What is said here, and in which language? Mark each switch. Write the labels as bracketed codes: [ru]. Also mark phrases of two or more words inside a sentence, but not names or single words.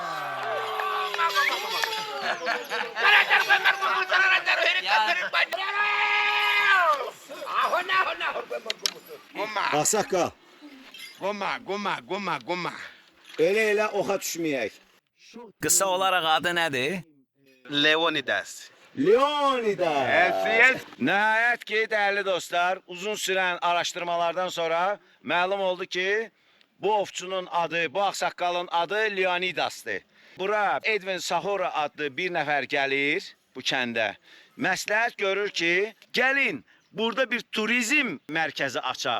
[az] Aksaqqal, Goma. elə oxa düşməyək. Qısa olaraq adı nədir? Leonidas. Leonidas. Yes. Nəhayət ki, dəyərli dostlar, uzun sürən araşdırmalardan sonra məlum oldu ki, bu ovçunun adı, bu ağsaqqalın adı Leonidasdır. Bura Edwin Sahora adlı bir nəfər gəlir bu kəndə. Məsləhət görür ki, gəlin burada bir turizm mərkəzi açaq.